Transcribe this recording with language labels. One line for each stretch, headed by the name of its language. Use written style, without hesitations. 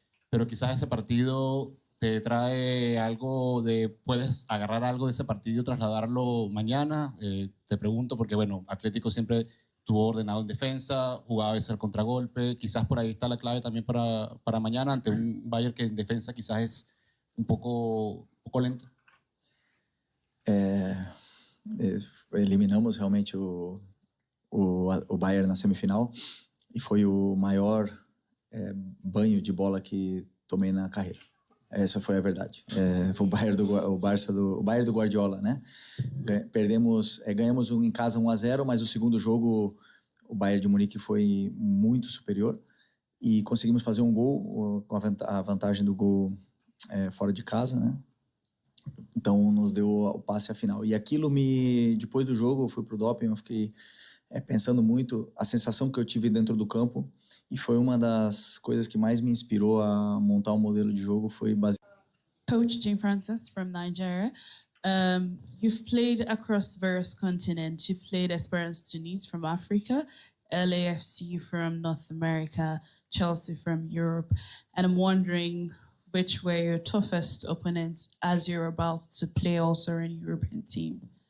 Spanish: Pero quizás ese partido te trae algo puedes agarrar algo de ese partido y trasladarlo mañana. Te pregunto porque, bueno, Atlético siempre estuvo ordenado en defensa, jugaba a veces al contragolpe. Quizás por ahí está la clave también para mañana ante un Bayern que en defensa quizás es un poco lento.
Portuguese: Eliminamos realmente o Bayern na semifinal e foi o maior banho de bola que tomei na carreira. Essa foi a verdade. Foi o Bayern do Guardiola, né? Ganhamos em casa 1-0, mas o segundo jogo o Bayern de Munique foi muito superior e conseguimos fazer um gol com a vantagem do gol fora de casa, né? Então nos deu o passe à final. E aquilo depois do jogo eu fui pro doping, eu fiquei pensando muito a sensação que eu tive dentro do campo e foi uma das coisas que mais me inspirou a montar um modelo de jogo, foi baseado.
English: Coach Jane Francis from Nigeria. You've played across various continents. You played Esperance Tunis from Africa, LAFC from North America, Chelsea from Europe, and I'm wondering which were your toughest opponents as you're about to play also in a European team.